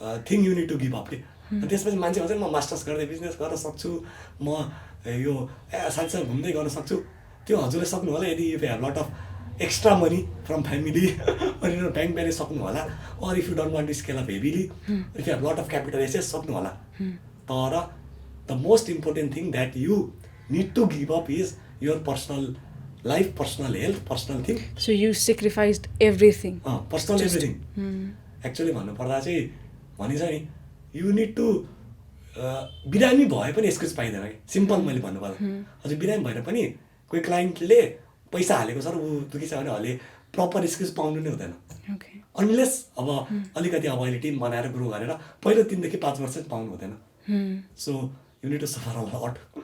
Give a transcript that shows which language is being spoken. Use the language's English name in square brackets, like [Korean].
[English] thing you need to give up [Nepali] के त्यसपछि मान्छे भन्छ म मास्टर्स गर्दै बिजनेस गर्न सक्छु म यो साथीसँग घुम्दै गर्न सक्छु त्यो हजुरले सक्नु होला [English] यदि you have lot of extra money from family अनि bank balance सक्नु होला or if you don't want to scale up heavily if you have lot of capital [Nepali] यसै सक्नु होला तर [English] The most important thing that you need to give up is your personal life, personal health, personal thing. So you sacrificed everything. Personal everything. [Nepali] Actually भन्नुपर्दा चाहिँ भनिन्छ नि [English] you need to [Nepali] बिरामी भए पनि एक्सक्युज पाइँदैन कि सिम्पल मैले भन्नुपर्दा हजुर बिरामी भएर पनि कोही क्लाइन्टले पैसा हालेको छ र ऊ दुखी छ भनेहरूले प्रपर एक्सक्युज पाउनु नै हुँदैन अनलेस अब अलिकति अब अहिले टिम बनाएर ग्रो गरेर पहिलो 3 देखि 5 वर्ष पाउनु हुँदैन [English] so you need to suffer a lot